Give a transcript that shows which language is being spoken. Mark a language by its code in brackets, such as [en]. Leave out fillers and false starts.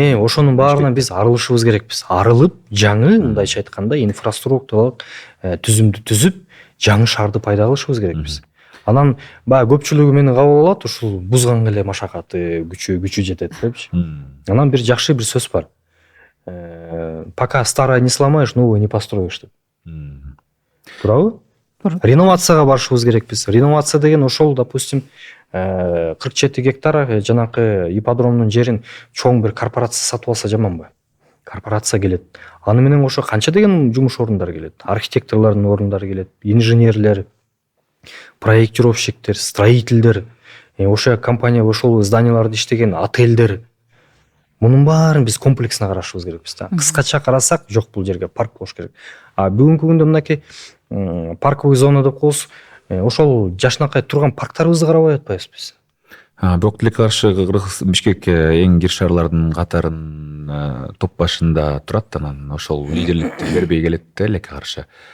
[ky] Ошонун баарынан биз арылышыбыз керекпиз. Арылып, жаңы, мындайча айтканда, инфраструктуралык түзүмдү түзүп, жаңы шаарды пайда кылышыбыз керекпиз. Анан баягы көпчүлүгү мени кабыл алат, ушул бузганга эле машакаты, күчү жетет депчи. Анан бир жакшы бир сөз бар. [ru] Пока старое не сломаешь, новое не построишь деп. [ky] Туурабы? Реновацияга барышыбыз керекпиз. Реновация деген ошол, допустим, 47 гектар жанакы ипподромдун жерин чоң бир корпорация сатып алса жаманбы? Корпорация келет. Аны менен кошо канча деген жумуш орундары келет? Архитекторлордун орундары келет, инженерлер, проектировщиктер, строительдер, ошо компания ошол зданияларды иштеген отельдер. Мунун баарын биз комплексно карашыбыз керекпиз да. Кыскача карасак, жок, бул жерге парк болуш керек. А бүгүнкү күндө мынакей парковый зона деп коебуз, ошол жашынакай турган парктарыбызды карабай атпайбыз биз. Бирок тилекке каршы Бишкек эң кир шаарлардын катарын топ башында турат, анан ошол лидерликти бербей келет да тилекке каршы.